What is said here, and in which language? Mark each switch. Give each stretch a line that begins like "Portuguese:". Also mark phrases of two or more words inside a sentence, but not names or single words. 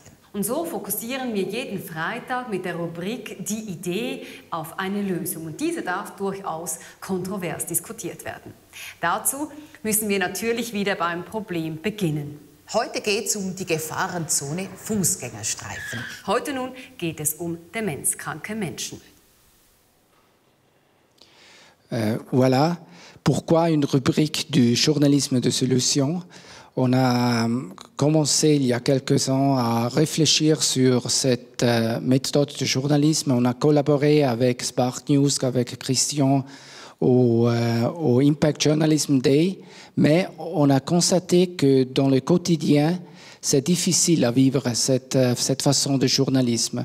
German: Und so fokussieren wir jeden Freitag mit der Rubrik Die Idee auf eine Lösung. Und diese darf durchaus kontrovers diskutiert werden. Dazu müssen wir natürlich wieder beim Problem beginnen. Heute geht es um die Gefahrenzone Fußgängerstreifen. Heute nun geht es um demenzkranke Menschen.
French: Voilà pourquoi une rubrique du journalisme de solution. On a commencé il y a quelques ans à réfléchir sur cette méthode de journalisme. On a collaboré avec Spark News, avec Christian au Impact Journalism Day, mais on a constaté que dans le quotidien, c'est difficile à vivre cette façon de journalisme.